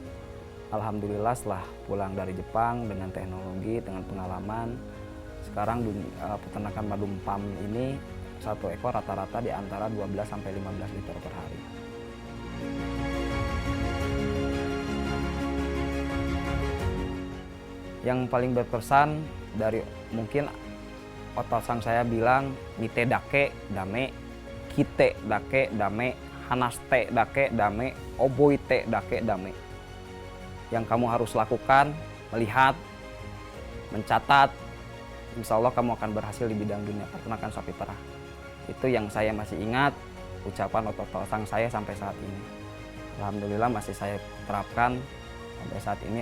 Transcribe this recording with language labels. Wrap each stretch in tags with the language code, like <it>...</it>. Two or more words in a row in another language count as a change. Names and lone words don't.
<id>Alhamdulillah setelah pulang dari Jepang dengan teknologi, dengan pengalaman, sekarang peternakan Madun Pam ini 1 ekor rata-rata di antara 12 sampai 15 liter per hari. Yang paling berkesan dari mungkin otak saya bilang</id> <ja>見てだけダメ、聞いてだけダメ、話してだけダメ、覚えてだけダメ.</ja> <id>Yang kamu harus lakukan, melihat, mencatat,</id> <ar>إن شاء الله</ar> <id>kamu akan berhasil di bidang dunia peternakan sapi perah. Itu yang saya masih ingat, ucapan otot-otot saya sampai saat ini. Alhamdulillah masih saya terapkan sampai saat ini.</id>